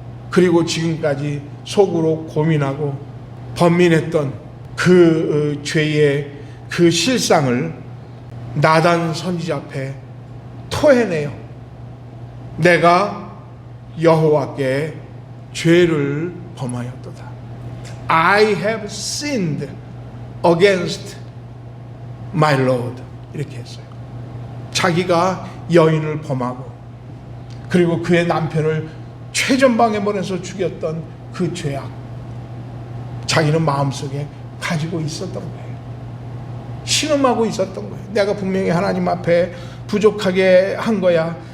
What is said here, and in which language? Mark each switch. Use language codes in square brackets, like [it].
[ko] 그리고 지금까지 속으로 고민하고 번민했던 그 죄의 그 실상을 나단 선지자 앞에 토해내요. 내가 여호와께 죄를 범하였도다. [en] I have sinned against my Lord. [ko] 이렇게 했어요. 자기가 여인을 범하고 그리고 그의 남편을 최전방에 보내서 죽였던 그 죄악 자기는 마음속에 가지고 있었던 거예요. 신음하고 있었던 거예요. 내가 분명히 하나님 앞에 부족하게 한 거야.